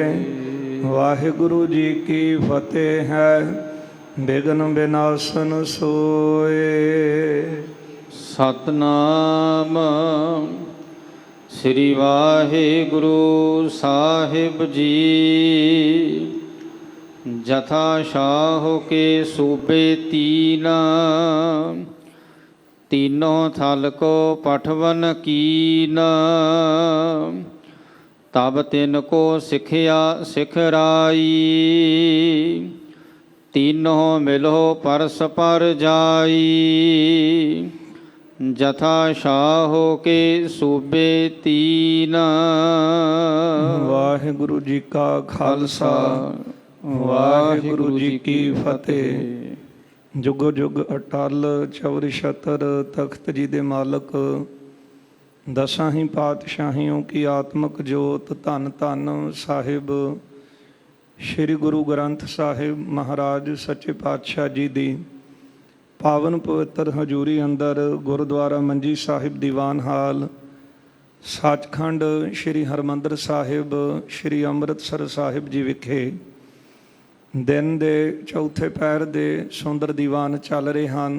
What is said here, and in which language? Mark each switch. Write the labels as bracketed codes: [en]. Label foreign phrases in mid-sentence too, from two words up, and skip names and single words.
[pa] ਵਾਹਿਗੁਰੂ ਜੀ ਕੀ ਫਤਿਹ ਹੈ ਬਿਘਨ ਬਿਨਾਸਨ ਸੋਏ। ਸਤਨਾਮ ਸ੍ਰੀ ਵਾਹਿਗੁਰੂ ਸਾਹਿਬ ਜੀ। [hi] जथा शाह के सूबे तीना। तीनों थल को पठवन कीन। तब तिनको सिखिया सिखराई। तीनों मिलो परस पर जाई। जथा शाह के सूबे तीन। [pa] ਵਾਹਿਗੁਰੂ ਜੀ ਕਾ ਖਾਲਸਾ ਵਾਹਿਗੁਰੂ ਜੀ ਕੀ ਫਤਿਹ। ਜੁਗੋ ਜੁਗ ਅਟਲ ਚੌਰ ਛਤਰ ਤਖਤ ਜੀ ਦੇ ਮਾਲਕ। ਦਸਾਂ ਹੀ ਪਾਤਸ਼ਾਹੀਆਂ ਕੀ ਆਤਮਕ ਜੋਤ ਧੰਨ ਧੰਨ ਸਾਹਿਬ ਸ਼੍ਰੀ ਗੁਰੂ ਗ੍ਰੰਥ ਸਾਹਿਬ ਮਹਾਰਾਜ ਸੱਚੇ ਪਾਤਸ਼ਾਹ ਜੀ ਦੀ ਪਾਵਨ ਪਵਿੱਤਰ ਹਜ਼ੂਰੀ ਅੰਦਰ ਗੁਰਦੁਆਰਾ ਮੰਜੀ ਸਾਹਿਬ ਦੀਵਾਨ ਹਾਲ ਸੱਚਖੰਡ ਸ਼੍ਰੀ ਹਰਿਮੰਦਰ ਸਾਹਿਬ ਸ਼੍ਰੀ ਅੰਮ੍ਰਿਤਸਰ ਸਾਹਿਬ ਜੀ ਵਿਖੇ ਦਿਨ ਦੇ ਚੌਥੇ ਪਹਿਰ ਦੇ ਸੁੰਦਰ ਦੀਵਾਨ ਚੱਲ ਰਹੇ ਹਨ।